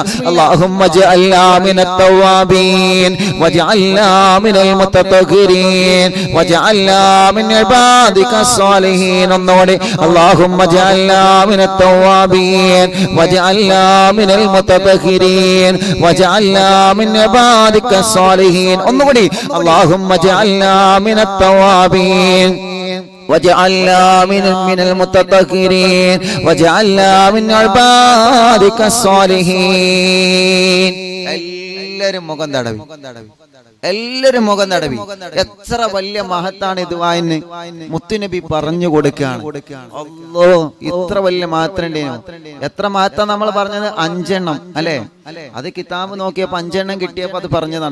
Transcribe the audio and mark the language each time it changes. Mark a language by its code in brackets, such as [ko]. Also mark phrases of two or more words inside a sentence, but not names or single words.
[ar] اللهم اجعلنا من التوابين واجعلنا من المتطهرين واجعلنا من عبادك الصالحين. [ml] ഒന്നുകൂടി. [ar] اللهم اجعلنا من التوابين واجعلنا من المتطهرين واجعلنا من عبادك الصالحين. ഒന്നുകൂടി. اللهم اجعلنا من التوابين وجعلنا من المتطهرين وجعلنا من عبادك الصالحين. [ml] എല്ലാവരും മുഖം തടവി, എല്ലാവരും മുഖം തടവി. എത്ര വലിയ മഹത്താണ് ഇത്. വായന് മുത്തുനബി പറഞ്ഞു കൊടുക്കുകയാണ്. അല്ലോ, ഇത്ര വലിയ മഹത്തുണ്ടേനു. എത്ര മഹത്താ നമ്മൾ പറഞ്ഞത്? 5 എണ്ണം അല്ലെ? അത് കിതാബ് നോക്കിയപ്പോ 5 എണ്ണം കിട്ടിയപ്പോ അത് പറഞ്ഞതാണ്.